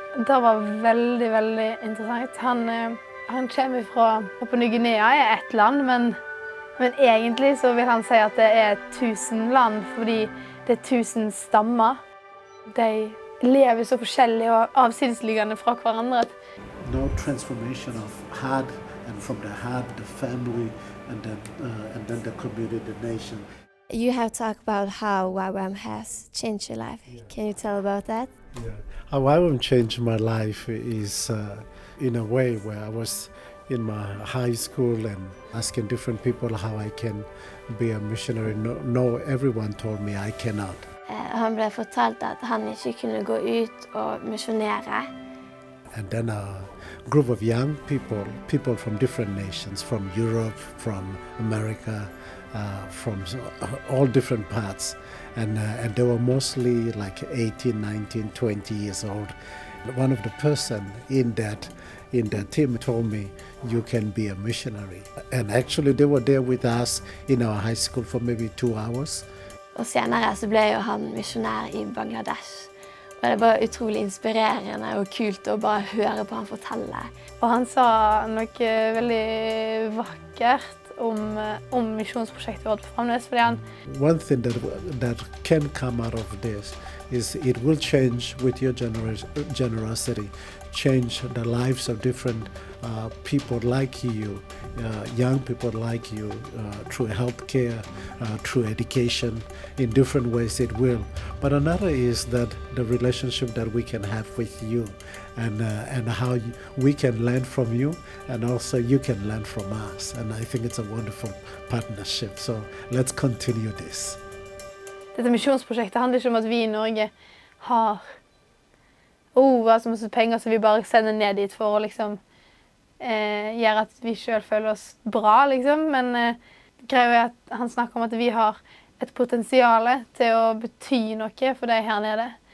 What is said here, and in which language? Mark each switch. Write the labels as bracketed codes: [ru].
[no] Det var veldig, veldig interessant. Han kommer fra Papua Ny-Guinea, et land, men egentlig så vil han si at det 1000 land, fordi det 1000 stammer. De lever så forskjellig og avsidesliggende fra hverandre. [en] No transformation of heart, and from the heart, the family, and then the community, the nation. You have talked about how YWAM has changed your life. Can you tell about that? Yeah. How YWAM changed my life is in a way where I was in my high school and asking different people how I can be a missionary. No, everyone told me I cannot. [no] Han ble fortalt at han ikke kunne gå ut og misjonere. [en] And then a group of young people from different nations, from Europe, from America, from all different parts. And they were mostly like 18, 19, 20 years old. One of the person in that team told me, you can be a missionary. And actually they were there with us in our high school for maybe 2 hours. [no] Og senere så ble jo han misjonær I Bangladesh. Og det var utrolig inspirerende og kult å bare høre på han fortelle. Og han sa noe veldig vakkert om misjonsprosjektet vårt på Framnes, fordi han... [en] One thing that can come out of this is it will change with your generosity, change the lives of different people like you, young people like you, through healthcare, through education, in different ways it will. But another is that the relationship that we can have with you, and how we can learn from you, and also you can learn from us. And I think it's a wonderful partnership. So let's continue this. [no] Dette misjonsprosjektet handler ikke om at vi I Norge har så masse penger som vi bare sender ned dit for å liksom gjøre at vi selv føler oss bra, liksom. Men greia at han snakker om at vi har et potensial til å bety noe for deg her nede.